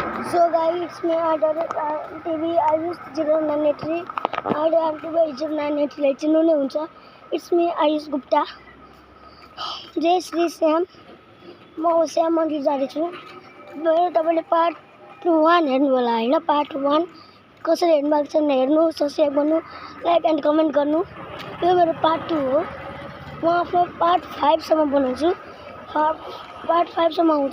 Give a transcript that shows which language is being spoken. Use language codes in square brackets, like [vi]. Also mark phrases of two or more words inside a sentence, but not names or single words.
[en] So guys, it's me TV Ayush 0983 MTV 0983 [ne] चिन्नु नै हुन्छ. [en] It's me Ayush Gupta. [ne] जय श्री श्याम. म श्याम मन्दिर जाँदैछु. मेरो तपाईले पार्ट 1 हेर्नु होला हैन. पार्ट 1 कसरी हेर्नु भएको छ हेर्नु, सब्स्क्राइब गर्नु, [en] like and comment [ne] गर्नु. यो मेरो पार्ट 2 हो. म आफ्नो पार्ट 5 सम्म बनाउँछु. पार्ट 5 सम्म आउँछ.